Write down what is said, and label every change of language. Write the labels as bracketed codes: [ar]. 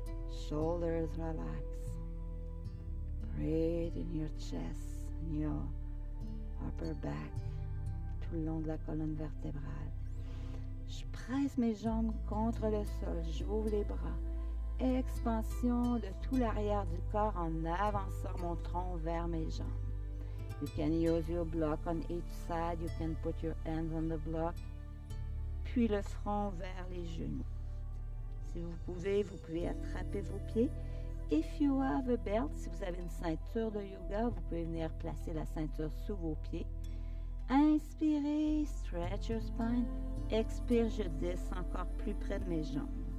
[en] Shoulders relax. Breathe in your chest, in your upper back, [fr] tout le long de la colonne vertébrale. Je presse mes jambes contre le sol, j'ouvre les bras. Expansion de tout l'arrière du corps en avançant mon tronc vers mes jambes. [en] You can use your block on each side. You can put your hands on the block. [fr] Puis le front vers les genoux. Si vous pouvez attraper vos pieds. [en] If you have a belt, [fr] si vous avez une ceinture de yoga, vous pouvez venir placer la ceinture sous vos pieds. Inspirez, [en] stretch your spine. [fr] Expire, je descends encore plus près de mes jambes.